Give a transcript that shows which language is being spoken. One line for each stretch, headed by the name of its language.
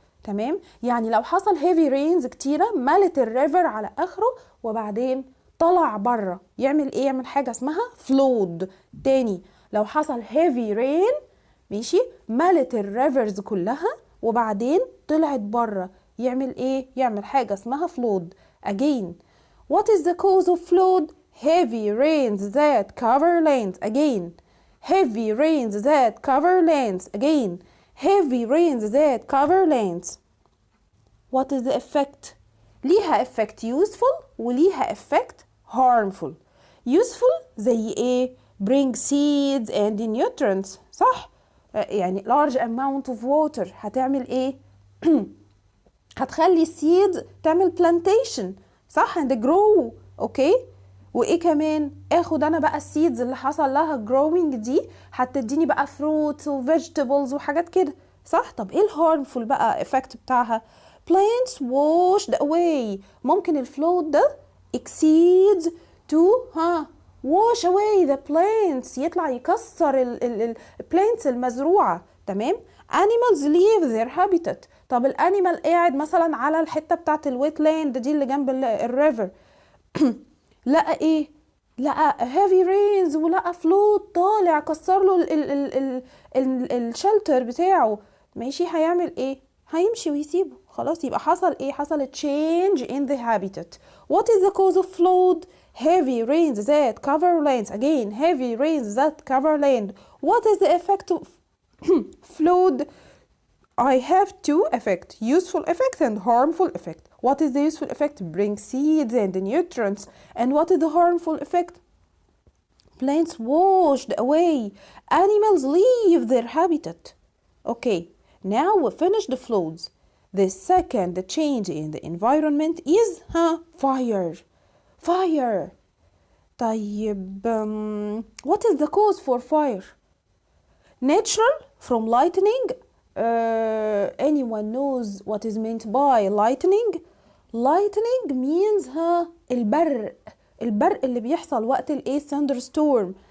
Arabic: تمام، يعني لو حصل
English: heavy rains
Arabic: كتيرة ملت الريفر على اخره وبعدين طلع بره، يعمل ايه؟ يعمل حاجة اسمها flood. تاني، لو حصل
English: heavy rain
Arabic: ماشي ملت الريفرز كلها وبعدين طلعت بره، يعمل ايه؟ يعمل حاجة اسمها flood.
English: Again, what is the cause of flood? Heavy rains that cover lands. Again, heavy rains that cover lands. Again, heavy rains that cover lands. What is the effect?
Arabic: ليها
English: effect useful
Arabic: وليها
English: effect harmful. Useful
Arabic: زي ايه؟
English: bring seeds and nutrients.
Arabic: صح؟ يعني
English: large amount of water
Arabic: هتعمل ايه؟ هتخلي seeds تعمل plantation. صح؟
English: and grow.
Arabic: اوكي، وايه كمان؟ اخد انا بقى السيدز اللي حصل لها growing دي هتديني بقى fruits و vegetables وحاجات كده. صح؟ طب ايه الهارمفul بقى effect بتاعها؟
English: plants washed away.
Arabic: ممكن الفلود ده
English: exceeds to wash away the plants،
Arabic: يطلع يكسر ال
English: plants
Arabic: المزروعة.
English: تمام. animals leave their habitat.
Arabic: طب الانيمال قاعد مثلا على الحتة بتاعت الويت لاند دي اللي جنب الريفر لقى ايه؟ لقى
English: heavy rains
Arabic: ولقى flood طالع كسر له الشلتر بتاعه. ماشي، هيعمل ايه؟ هيمشي ويسيبه. خلاص، يبقى حصل ايه؟ حصل
English: change in the habitat. What is the cause of flood? Heavy rains that cover lands. Again, heavy rains that cover land. What is the effect of flood? I have two effects, useful effect and harmful effect. What is the useful effect? Bring seeds and nutrients. And what is the harmful effect? Plants washed away. Animals leave their habitat. Okay, now we finished the floods. The second change in the environment is fire. Fire.
Arabic: طيب
English: what is the cause for fire? Natural, from lightning. Anyone knows what is meant by lightning? Lightning means
Arabic: البرق. البرق اللي بيحصل وقت الايه thunderstorm.